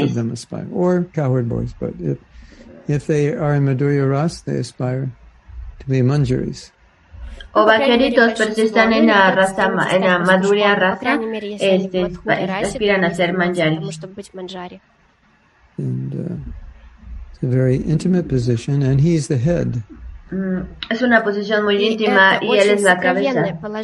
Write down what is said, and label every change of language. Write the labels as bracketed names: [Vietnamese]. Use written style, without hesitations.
[English] Most of them aspire, or cowherd boys, but if they are in Madhurya Ras, they aspire to be manjaris. [Spanish] O vaqueritos, pero si están en la raza, en la Madhurya Rasa, aspiran a ser manjaris. [English] And it's a very intimate position, and he's the head. [Spanish] Es una posición muy íntima y él es la cabeza.